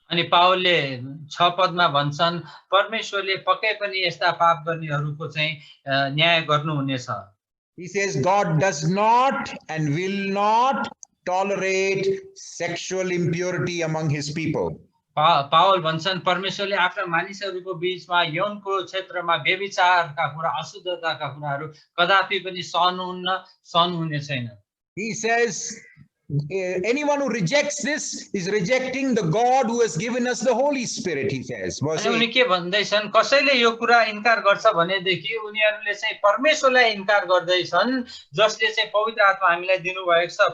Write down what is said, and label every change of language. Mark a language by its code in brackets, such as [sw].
[ne] अनि पावलले 6 पदमा भन्छन्, परमेश्वरले पक्कै पनि यस्ता पाप गर्नेहरूको चाहिँ न्याय गर्नुहुनेछ। [en] He says God does not and will not tolerate sexual impurity among his people. [ne] Paul भन्छन् परमेश्वरले आफ्ना मानिसहरूको बीचमा यौनको क्षेत्रमा व्यभिचारका कुरा, अशुद्धताका कुराहरू कदापि पनि सहनुहुने छैन। [en] He says anyone who rejects this is rejecting the God who has given us the Holy Spirit, he says. [ne] उनी के भन्दैछन्, कसैले यो कुरा इन्कार गर्छ भनेदेखि उनीहरूले चाहिँ परमेश्वरलाई इन्कार गर्दैछन् जसले चाहिँ पवित्र आत्मा हामीलाई दिनुभएको छ।